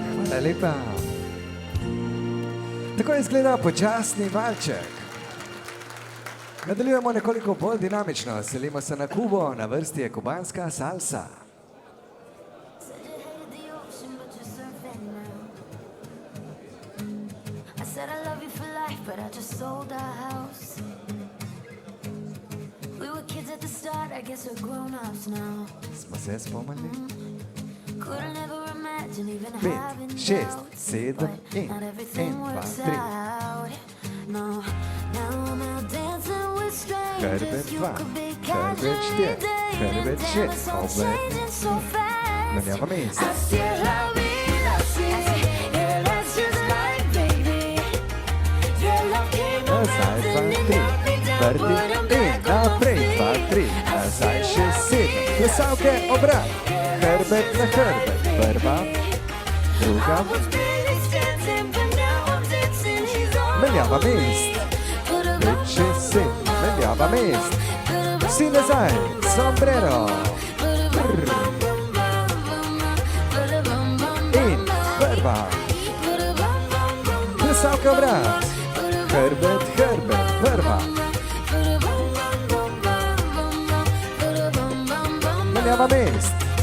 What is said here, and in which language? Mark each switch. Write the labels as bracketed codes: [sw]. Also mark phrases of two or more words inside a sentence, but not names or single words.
[sl] Hvala lepa. Tako izgleda počasni valček. Nadaljujemo nekoliko bolj dinamično. Selimo se na Kubo, na vrsti je kubanska salsa. [en] Said I love you for life, but I just sold our house. We were kids at the start, I guess we're grown-ups now. [sl] Smo se spomnili? [en] Couldn't ever imagine even [sl] 5, [en] having [sl] 6, [en] doubts, [sl] 7 [en] but [sl] in [en] not everything [sl] 1, 2, [en] works [sl] 3. [en] out. No, now I'm out dancing with strangers. [sl] Herbert [en] You [sl] 2, [en] could be [sl] Herbert [en] casually [sl] 4, [en] dating, [sl] Herbert [en] and [sl] 6, [en] it's all [sl] Herbert [en] changing so fast. [sl] Vediamo mesto. [es] Así es la vida, así, [en] yeah, that's just life, baby. Yeah, love came [sl] Nazaj, [en] around [sl] 2, [en] and it [sl] 3. [en] knocked me down, but [sl] Vrti [en] I'm [sl] in [en] back on my [sl] naprej, [en] feet. [sl] 2, 3. Nazaj, 6, 7. Plesalke, obrat. Herbert na Herbert. Prva, druga. [en] I was barely standing, but now I'm dancing, she's all [sl] Menjava [en] over me. [sl] mest. [en] Put a [sl] 5, 6, 7. Menjava mest. Vsi nazaj, sombrero. In prva. Plesalke, obrat. Herbert, Herbert. Prva. Menjava mest.